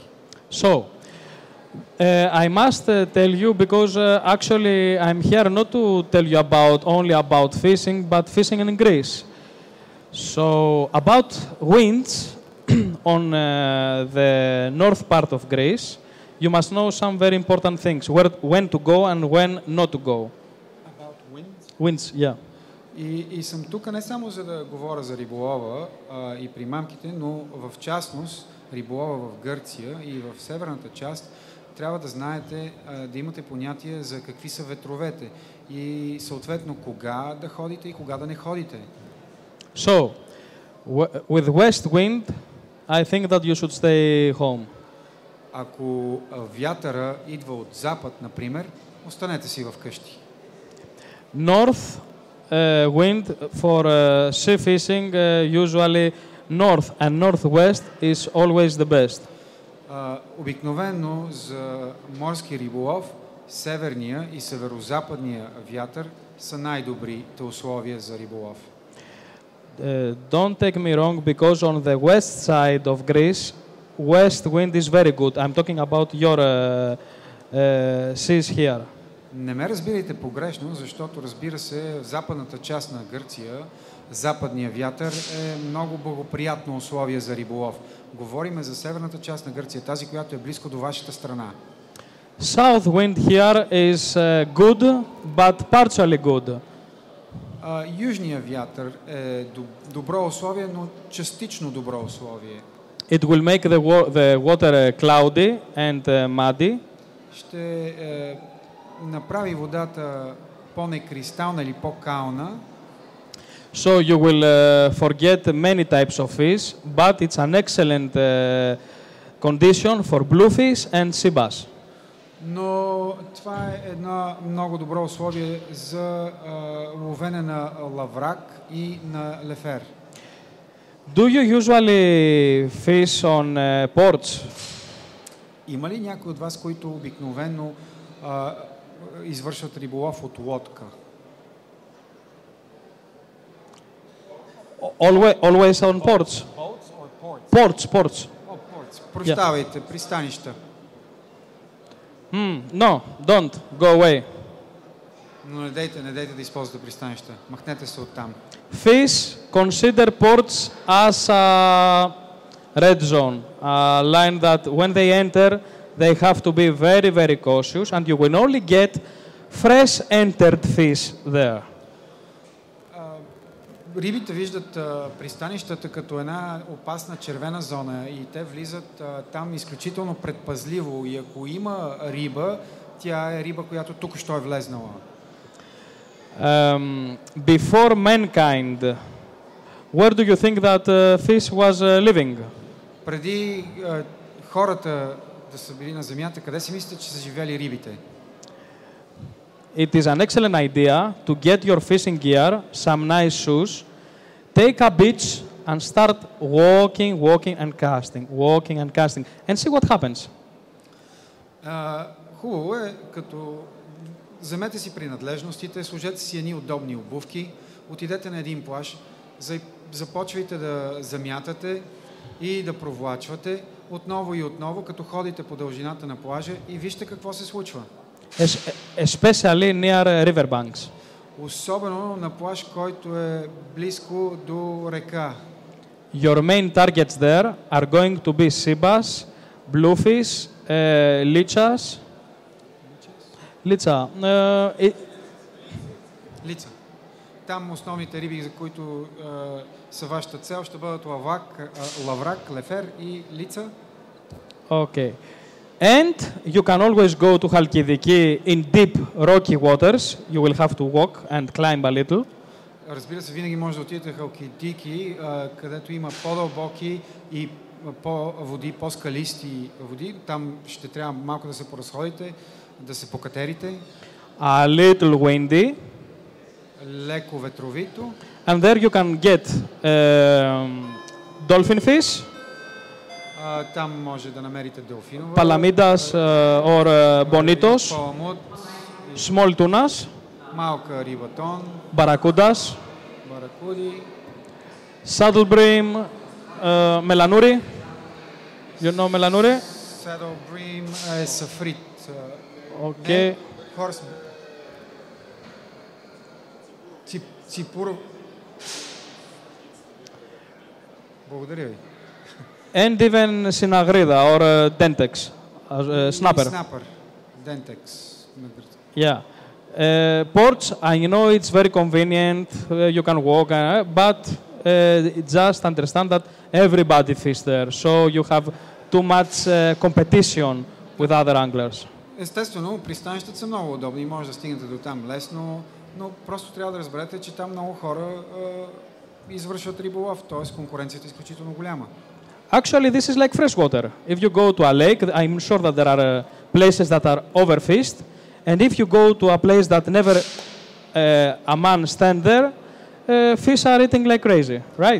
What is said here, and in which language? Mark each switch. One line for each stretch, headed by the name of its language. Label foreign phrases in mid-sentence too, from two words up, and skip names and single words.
English: So, I must tell you, because actually I'm here not to tell you only about fishing, but fishing in Greece. So, about winds on the north part of Greece, you must know some very important things, when to go and when not to go. About winds? Winds, yeah.
Bulgarian: И съм тук не само за да говоря за риболова и примамките, но в частност риболова в Гърция и в северната част трябва да знаете, да имате понятие за какви са ветровете и съответно кога да ходите и кога да не ходите.
English: So, with west wind, I think that you should stay home.
Bulgarian: Ако вятъра идва от запад, например, останете си вкъщи.
English: North wind for sea fishing, usually north and northwest is always the best.
Bulgarian: Обикновено за морски риболов северния и северозападния вятър са най-добрите условия за риболов.
English: Don't take me wrong, because on the west side of Greece, west wind is very good. I'm talking about your seas here.
Bulgarian: Не ме разбирайте погрешно, защото, разбира се, в западната част на Гърция западния вятър е много благоприятно условие за риболов. Говориме за северната част на Гърция, тази, която е близко до вашата страна.
English: South wind here is good, but partially good.
Bulgarian: Южния вятър е добро условие, но частично добро условие.
English: It will make the water cloudy and muddy.
Bulgarian: Ще направи водата по-некристална или по-кална.
English: So you will forget many types of fish, but it's an excellent condition for bluefish and sea bass.
Bulgarian: Но това е едно много добро условие за ловене на лаврак и на лефер.
English: Do you usually fish on ports?
Bulgarian: Има ли някой от вас, които обикновено извършват риболов от лодка?
English: Always on ports. Boats or ports? Ports. Ports.
Bulgarian: Прощавайте, пристанища.
English: No, don't. Go away.
Bulgarian: Но не дейте да използвате пристанища. Махнете се оттам.
English: Fish consider ports as a red zone, a line that when they enter, they have to be very, very cautious, and you will only get fresh entered fish there.
Bulgarian: Рибите виждат пристанищата като една опасна червена зона и те влизат там изключително предпазливо. И ако има риба, тя е риба, която тук що е влезнала.
English: Before mankind, where do you think that fish was living?
Bulgarian: Преди хората да са били на земята, къде си мислите, че са живели рибите?
English: It is an excellent idea to get your fishing gear, some nice shoes, take a beach and start walking and casting, and see what happens.
Bulgarian: Хубаво е, като вземете си принадлежностите, сложете си едни удобни обувки, отидете на един плаж, започвайте да замятате и да провлачвате отново и отново, като ходите по дължината на плажа и вижте какво се случва.
English: Especially near riverbanks.
Bulgarian: Особено на плаж, който е близко до река.
English: Your main targets there are going to be sea bass, bluefish, lichas. Licha.
Bulgarian: Лица. Там основните риби, за които са вашата цел, ще бъдат лаврак, лефер и лица.
English: Okay. And you can always go to Halkidiki in deep rocky waters. You will have to walk and climb a little.
Bulgarian: Разбира се, винаги може да отидете в Халкидики, където има по-дълбоки и по-скалисти води. Там ще трябва малко да се поразходите, да се покатерите.
English: A little windy.
Bulgarian: Леко ветровито.
English: And there you can get dolphin fish.
Bulgarian: Там може да намерите делфинова.
English: Palamidas or bonitos.
Bulgarian: Паламут.
English: Small tunas.
Bulgarian: Малка рибатон.
English: Barracudas.
Bulgarian: Баракуди.
English: Saddle bream. Melanuri. You know melanuri? Saddle bream
Bulgarian: е сафрит.
English: Okay.
Bulgarian: Хорс. Ципур. Благодаря ви.
English: And even Sinagrida or Dentex, snapper. Snapper. Dentex. Yeah. Ports, I know it's very convenient, you can walk, but just understand that everybody fish there, so you have too much competition with other anglers.
Bulgarian: Естествено, пристанищата са много удобни, може да стигнете до там лесно, но просто трябва да разберете, че там много хора извършват риболов, т.е. конкуренцията е изключително голяма.
English: Actually, this is like freshwater. If you go to a lake, I'm sure that there are places that are overfished, and if you go to a place that never a man stand there, fish are eating like crazy, right?